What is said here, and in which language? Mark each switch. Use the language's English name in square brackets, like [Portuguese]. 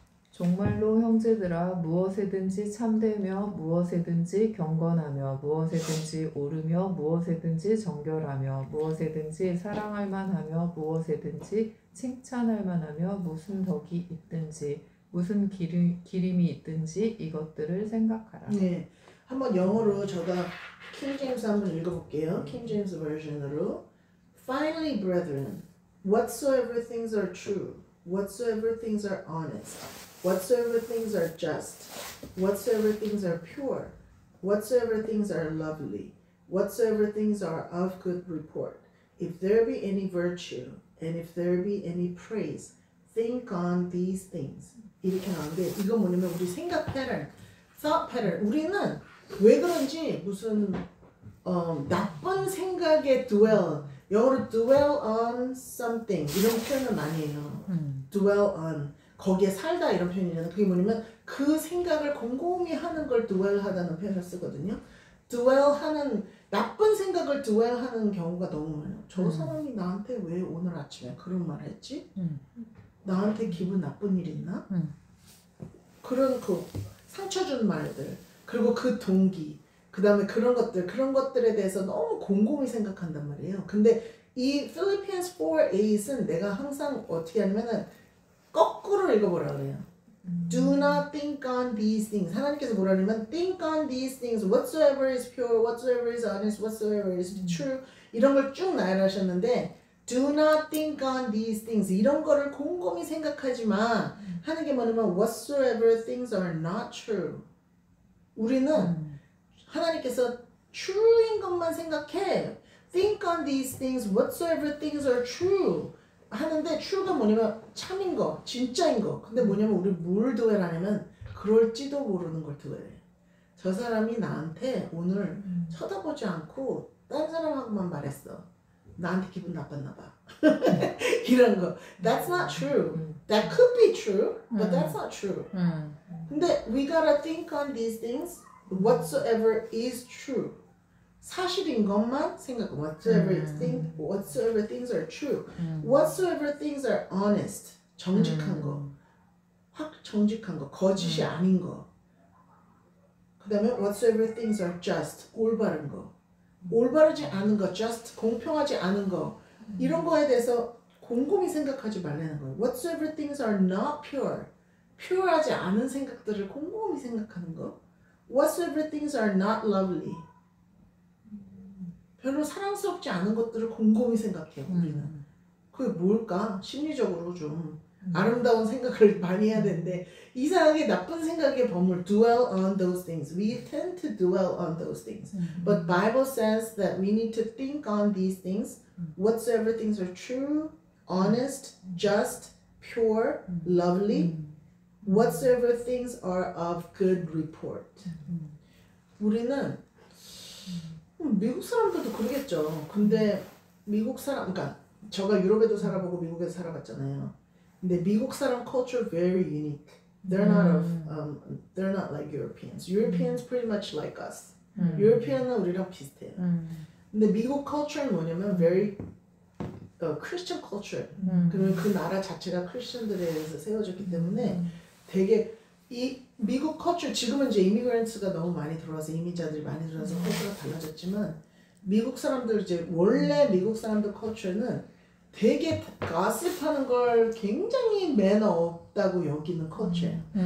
[Korean] 정말로 형제들아 무엇에든지 참되며 무엇에든지 경건하며 무엇에든지 오르며 무엇에든지 정결하며 무엇에든지 사랑할 만하며 무엇에든지 칭찬할 만하며 무슨 덕이 있든지 무슨 기림이 있든지 이것들을 생각하라. 네, 한번 영어로 제가 킹제임스 한번 읽어볼게요. 킹제임스 버전으로. [English] Finally, brethren, whatsoever things are true, whatsoever things are honest, whatsoever things are just, whatsoever things are pure, whatsoever things are lovely, whatsoever things are of good report, if there be any virtue, and if there be any praise, think on these things. [Korean] 이렇게 나오는데 이건 뭐냐면 우리 생각 패턴, [English] thought pattern. [Korean] 우리는 왜 그런지 무슨 나쁜 생각에 dwell, 영어로 dwell on something 이런 표현을 많이 해요. dwell on, 거기에 살다 이런 표현이잖아요. 그게 뭐냐면 그 생각을 곰곰이 하는 걸 dwell 하다는 표현을 쓰거든요. dwell 하는, 나쁜 생각을 dwell 하는 경우가 너무 많아요. 저 사람이 나한테 왜 오늘 아침에 그런 말을 했지? 나한테 기분 나쁜 일 있나? 그런 상처 준 말들, 그리고 그 동기, 그 다음에 그런 것들에 대해서 너무 곰곰이 생각한단 말이에요. 근데 이 Philippians 4:8은 내가 항상 어떻게 하냐면은 거꾸로 읽어보라 그래요. [English] Do not think on these things. [Korean] 하나님께서 뭐라 하냐면 [English] think on these things. Whatsoever is pure, whatsoever is honest, whatsoever is true. [Korean] 이런 걸 쭉 나열하셨는데 [English] Do not think on these things. [Korean] 이런 거를 곰곰이 생각하지 마. 하는 게 뭐냐면 [English] whatsoever things are not true. [Korean] 우리는 하나님께서 true인 것만 생각해. [English] Think on these things, whatsoever things are true. [Korean] 하는데 true가 뭐냐면 참인 거, 진짜인 거. 근데 뭐냐면 우리 뭘 드웰하냐면 그럴지도 모르는 걸 드웰해. 저 사람이 나한테 오늘 쳐다보지 않고 딴 사람하고만 말했어. 나한테 기분 나빴나 봐. 이런 거. [English] That's not true. That could be true, but that's not true. [Korean] 근데 [English] we gotta think on these things. Whatsoever is true. [Korean] 사실인 것만 생각. [English] Whatsoever things are true. Whatsoever things are honest. [Korean] 정직한 거. 확 정직한 거. 거짓이 아닌 거. 그 다음에 [English] whatsoever things are just. [Korean] 올바른 거. 올바르지 않은 거. just. 공평하지 않은 거. 이런 거에 대해서 곰곰이 생각하지 말라는 거예요. [English] Whatsoever things are not pure. [Korean] pure하지 않은 생각들을 곰곰이 생각하는 거. [English] Whatsoever things are not lovely. [Korean] 별로 사랑스럽지 않은 것들을 곰곰이 생각해요. 우리는. 그게 뭘까? 심리적으로 좀 아름다운 생각을 많이 해야 되는데 이상하게 나쁜 생각에 버물. [English] Dwell on those things. We tend to dwell on those things. But Bible says that we need to think on these things. Whatsoever things are true, honest, just, pure, lovely. Whatsoever things are of good report. [Korean] 우리는 미국 사람들도 그러겠죠. 근데 미국 사람, 그러니까 제가 유럽에도 살아보고 미국에도 살아봤잖아요. 근데 미국 사람 [English] culture very unique. They're not like Europeans. Europeans pretty much like us. [Korean] European은 우리랑 비슷해요. 근데 미국 culture는 뭐냐면 [English] very Christian culture. [Korean] 그러면 그 나라 자체가 크리스천들에 의해서 세워졌기 때문에 되게 이 미국 culture, 지금은 이제 이미그런트가 너무 많이 들어와서 이민자들이 많이 들어와서 culture가 달라졌지만 미국 사람들 이제 원래 미국 사람들 culture는 되게 가십하는 걸 굉장히 매너 없다고 여기는 culture예요.